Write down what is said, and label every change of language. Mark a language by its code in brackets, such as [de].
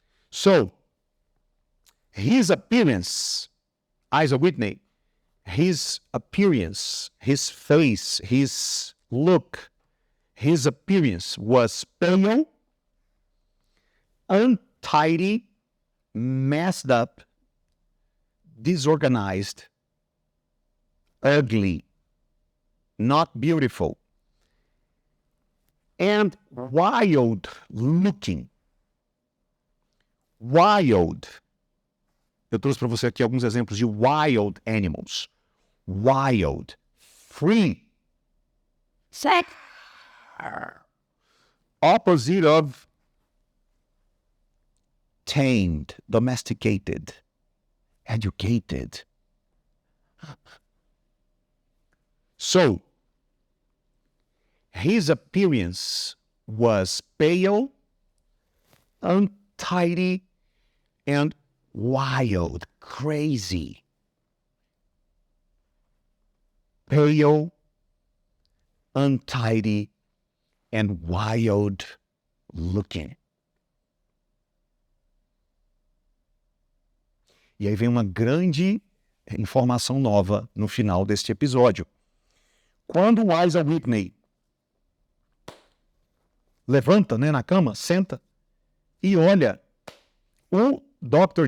[en] So, his appearance, Isa Whitney, his appearance, his face, his look, his appearance was pale, untidy, messed up, disorganized, ugly, not beautiful, and wild looking. Wild. [pt] Eu trouxe para você aqui alguns exemplos de [en] wild animals. Wild. Free. Sex. Opposite of tamed, domesticated, educated. So, his appearance was pale, untidy, and wild, crazy. Pale, untidy, and wild looking. [pt] E aí vem uma grande informação nova no final deste episódio. Quando o Isa Whitney levanta, na cama, senta e olha, o Dr.